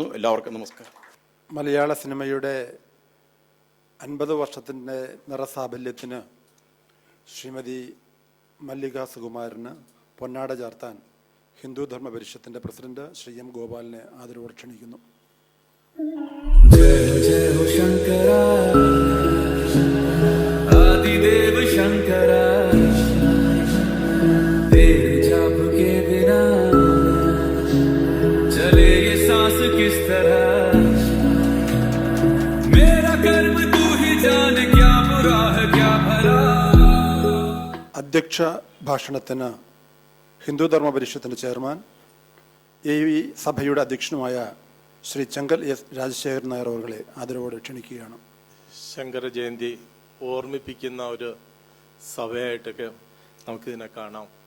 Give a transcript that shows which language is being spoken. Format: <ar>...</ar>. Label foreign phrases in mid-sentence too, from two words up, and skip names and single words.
<ml>എല്ലാവർക്കും നമസ്കാരം. മലയാള സിനിമയുടെ 50 വർഷത്തിൻ്റെ നിറസാഫല്യത്തിന് ശ്രീമതി മല്ലിക സുകുമാരന് പൊന്നാട ചാർത്താൻ ഹിന്ദു ധർമ്മ പരിഷത്തിൻ്റെ പ്രസിഡന്റ് ശ്രീ എം ഗോപാലിനെ ആദരവോടെ ക്ഷണിക്കുന്നു.</ml> <hi>आदिदेव शंकरा तेरे जाप के बिना चले ये सांस किस तरह मेरा कर्म तू ही जाने क्या बुरा है क्या भला.</hi> <ml>അധ്യക്ഷ ഭാഷണത്തിന് ഹിന്ദു ധർമ്മ പരിഷത്തിൻ്റെ ചെയർമാൻ ഈ സഭയുടെ അധ്യക്ഷനുമായ ശ്രീ ചെങ്കൽ എസ് രാജശേഖരൻ നായർ അവരെ ആദരവോടെ ക്ഷണിക്കുകയാണ്. ശങ്കര ജയന്തി ഓർമ്മിപ്പിക്കുന്ന ഒരു സഭയായിട്ടൊക്കെ നമുക്കിതിനെ കാണാം.</ml>